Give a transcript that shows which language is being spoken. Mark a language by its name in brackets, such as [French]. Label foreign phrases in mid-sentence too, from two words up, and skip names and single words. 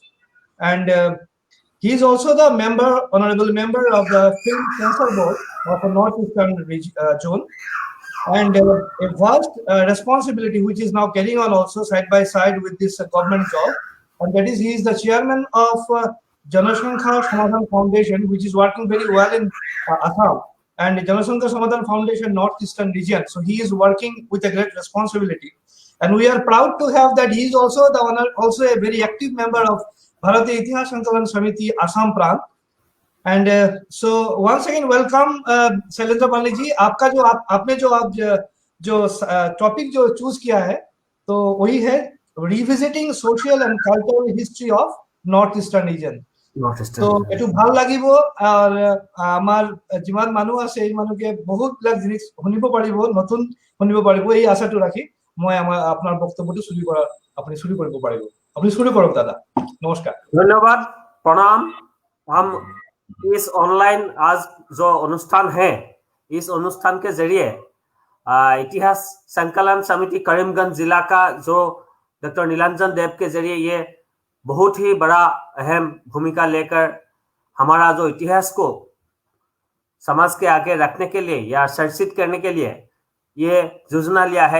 [English] And he is also the honorable member of the Film Censor Board of the Northeastern Zone, and a vast responsibility which is now carrying on also side by side with this government job, and that is he is the chairman of Janasankha Samadhan Foundation, which is working very well in Assam, and Janasankha Samadhan Foundation Northeastern region. So he is working with a great responsibility, and we are proud to have that he is also also a very active member of Bharati Itihas Sankalan Samiti Assam Prant. And so once again welcome Shailendra Pandey ji. [Hindi] आपका जो आपने जो टॉपिक जो चूज किया है तो वही है [English] revisiting social and cultural history of north eastern region. [Assamese] তো একটু ভাল লাগিব আর আমার যিমান মানুহ আছে এই মানুহকে বহুত বিলাক জিনিস শুনিব পাৰিব, নতুন শুনিব পাৰিব, এই আশাটো ৰাখি মই আপোনাৰ বক্তব্যটো আপুনি শুরু কৰিব পাৰিব। আপুনি শুরু কৰক দাদা। নমস্কাৰ। [Hindi] धन्यवाद प्रणाम। हम इस ऑनलाइन आज जो अनुष्ठान है, इस अनुष्ठान के जरिए इतिहास संकलन समिति करीमगंज जिला का जो डॉक्टर नीलांजन देव के जरिए ये बहुत ही बड़ा अहम भूमिका लेकर हमारा जो इतिहास को समाज के आगे रखने के लिए या संरक्षित करने के लिए ये योजना लिया है।